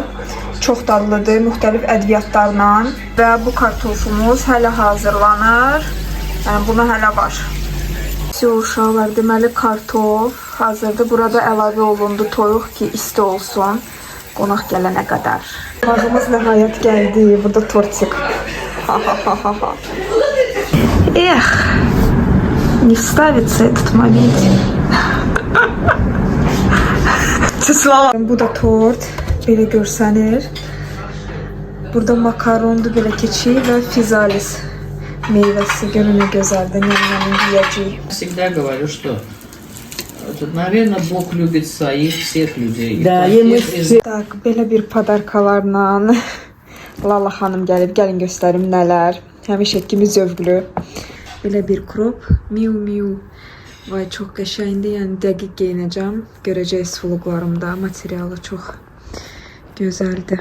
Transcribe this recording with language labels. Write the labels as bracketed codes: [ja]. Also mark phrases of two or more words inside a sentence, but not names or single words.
[az] Çox dadlıdır, müxtəlif ədviyyatlarla. Və bu kartofumuz hələ hazırlanır. Yəni buna hələ var. Uşaqlar, deməli kartof hazırdır. Burada əlavə olundu toyuq ki isti olsun. Qonaq gələnə qədər. Bağımız nəhayət gəldi. Burada tortik. [ru] Не вставится этот момент. [az] Bu da tort. Belə görsənir. Burada makarondur, belə keçir və fizalis meyvəsi. Görün nə gözəldir. Nəm-nəmin yiyəcəyik. [ru] Всегда говорю, что наверное, Бог любит своих всех людей. Да, [az] tak, belə bir padarkalarla Lala xanım gəlib. Gəlin göstərim nələr. Həmişə kimi zövqlü. Belə bir krop. Miu miu. Vay, çox qəşəngdir. Yəni dəqiq geyinəcəm. Görəcəksiniz vloglarımda. Materialı çox gözəldir.